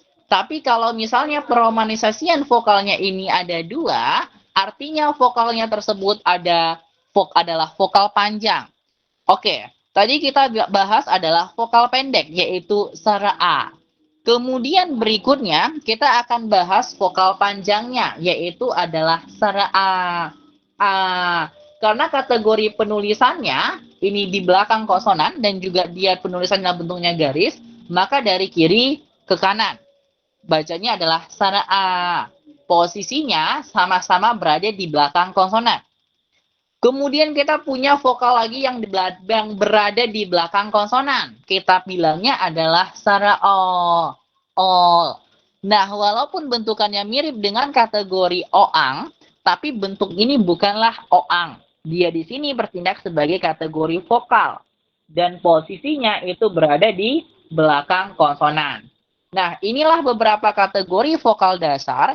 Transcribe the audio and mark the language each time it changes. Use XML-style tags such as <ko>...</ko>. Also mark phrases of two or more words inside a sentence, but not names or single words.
<id>Tapi kalau misalnya peromanisasian vokalnya ini ada dua, artinya vokalnya tersebut adalah vokal panjang. Oke, tadi kita bahas adalah vokal pendek, yaitu sara A. Kemudian berikutnya kita akan bahas vokal panjangnya, yaitu adalah sara A. A. Karena kategori penulisannya ini di belakang konsonan dan juga dia penulisannya bentuknya garis, maka dari kiri ke kanan. Bacanya adalah sara A. Posisinya sama-sama berada di belakang konsonan. Kemudian kita punya vokal lagi yang berada di belakang konsonan. Kita bilangnya adalah sara O. O. Nah, walaupun bentukannya mirip dengan kategori oang, tapi bentuk ini bukanlah oang. Dia di sini bertindak sebagai kategori vokal. Dan posisinya itu berada di belakang konsonan. Nah, inilah beberapa kategori vokal dasar.</id>